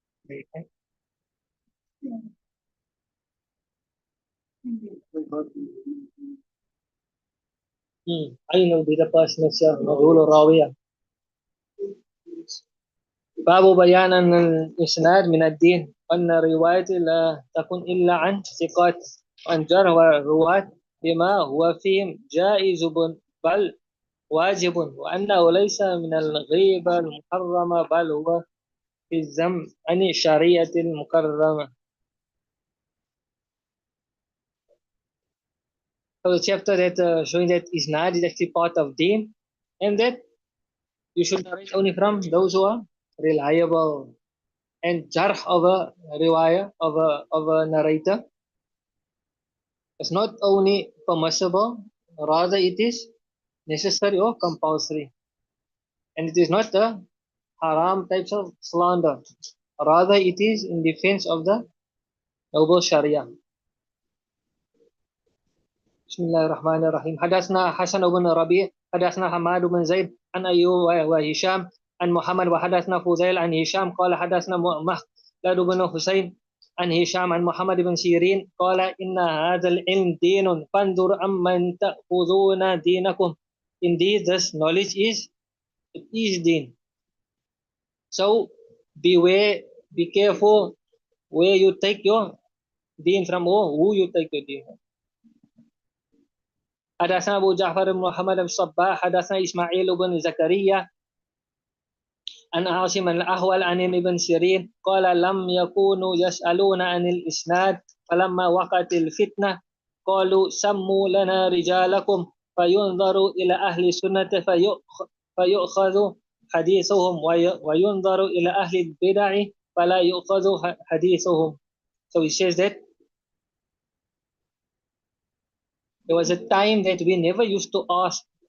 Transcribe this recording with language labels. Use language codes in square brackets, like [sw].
[en] Okay. [ar] أين [en] be the person itself [ar] مجهول الراوية. باب بيان أن الإسناد من الدين وأن الرواية لا تكون إلا عن ثقات وأن جرح الرواة بما هو فيهم جائز بل واجب وأنه ليس من الغيبة المحرمة بل هو في الذم عن الشريعة المكرمة. [en] So the chapter that showing that isnad is actually part of deen and that you should narrate only from those who are reliable. And jarh of a riwayah of a narrator is not only permissible, rather it is necessary or compulsory. And it is not the haram types of slander. Rather it is in defense of the noble Sharia. [ar] بسم الله الرحمن الرحيم. حدثنا حسن بن ربيع حدثنا حماد بن زيد عن أيوب وهشام عن محمد وحدثنا فوزيل عن هشام قال حدثنا مخلد بن حسين عن هشام عن محمد بن سيرين قال إن هذا العلم دين فانظر أمن تأخذون دينكم. [en] Indeed, this knowledge is deen. So beware, be careful where you take your deen from or who you take your deen from. [ar] حدثنا أبو جعفر بن محمد بن الصباح حدثنا إسماعيل بن زكريا عن عاصم الأحول عن ابن سيرين قال لم يكونوا يسألون عن الإسناد فلما وقعت الفتنة قالوا سموا لنا رجالكم فينظر إلى أهل السنة فيؤخذ حديثهم وينظر إلى أهل البدع فلا يؤخذ حديثهم. [en] So he says that there was a time that we never used to ask.